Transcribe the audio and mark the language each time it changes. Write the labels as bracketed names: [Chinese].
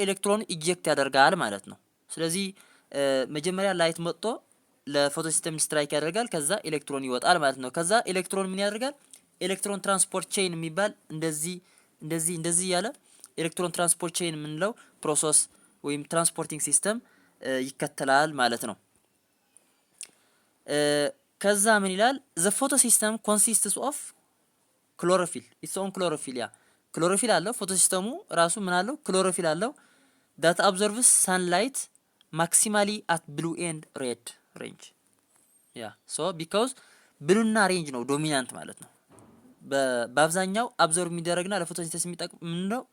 [Amharic] ኤሌክትሮን ኢጀክት ያደርጋል ማለት ነው። ስለዚህ መጀመሪያ ላይት መጥቶ ለፎቶሲስተም ስትራይክ ያደርጋል። ከዛ ኤሌክትሮን ይወጣል ማለት ነው። ከዛ ኤሌክትሮን ምን ያደርጋል? ኤሌክትሮን ትራንስፖርት ቼይን የሚባል እንደዚህ ያለ ኤሌክትሮን ትራንስፖርት ቼይን የምንለው ፕሮሰስ ወይም ትራንስፖርቲንግ ሲስተም ይከተላል ማለት ነው። ከዛ ምን ይላል? [English] the photosystem consists of chlorophyll its own chlorophyll [Amharic] ክሎሮፊል አለው ፎቶሲስተሙ ራሱ ምን አለው? ክሎሮፊል አለው [English] that absorbs sunlight maximally at blue and red range so because blue [Amharic] እና ሬንጅ ነው ዶሚናንት ማለት ነው። በአብዛኛው አብዞርብ የሚደረግና ለፎቶሲንተሲስ የሚጠቅም ምንድነው?